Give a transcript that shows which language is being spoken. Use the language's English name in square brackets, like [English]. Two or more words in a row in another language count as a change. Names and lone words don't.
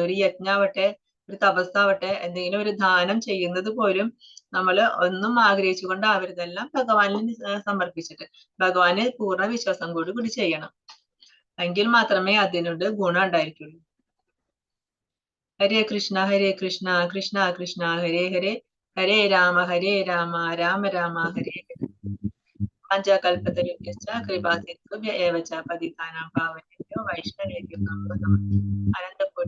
[Malayalam] ഒരു യജ്ഞാവട്ടെ, ഒരു തപസ്സാവട്ടെ, എന്തെങ്കിലും ഒരു ദാനം ചെയ്യുന്നത് പോലും നമ്മൾ ഒന്നും ആഗ്രഹിച്ചുകൊണ്ടാവരുതെല്ലാം ഭഗവാനിൽ സമർപ്പിച്ചിട്ട് ഭഗവാന് പൂർണ്ണ വിശ്വാസം കൂടി ചെയ്യണം. എങ്കിൽ മാത്രമേ അതിനോട് ഗുണം ഉണ്ടായിരിക്കുള്ളൂ. [Sanskrit] ഹരേ കൃഷ്ണ ഹരേ കൃഷ്ണ കൃഷ്ണ കൃഷ്ണ ഹരേ ഹരേ, ഹരേ രാമ രാമ രാമ ഹരേ ഹരേ. പഞ്ചകൽപതരുഭ്യശ്ച കൃപാസിന്ധുഭ്യ ഏവ ച പതിതാനാം പാവനേഭ്യോ വൈഷ്ണവേഭ്യോ നമോ നമഃ. അനന്തകോടി